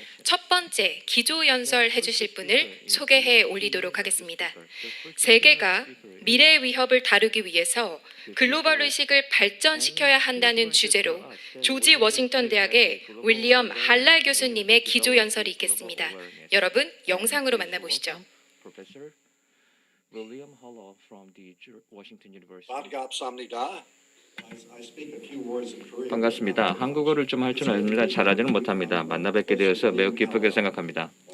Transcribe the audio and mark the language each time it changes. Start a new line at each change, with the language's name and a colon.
Korean: 첫 번째 기조 연설해 주실 분을 소개해 올리도록 하겠습니다. 세계가 미래의 위협을 다루기 위해서 글로벌 의식을 발전시켜야 한다는 주제로 조지 워싱턴 대학의 윌리엄 할랄 교수님의 기조 연설이 있겠습니다. 여러분 영상으로 만나보시죠.
English: Professor William Hollow from the Washington University.
Korean: 반갑습니다.
English: I speak a few words in Korean.
Korean: 반갑습니다. 한국어를 좀 할 줄 압니다. 잘하지는 못합니다. 만나 뵙게 되어서 매우 기쁘게 생각합니다.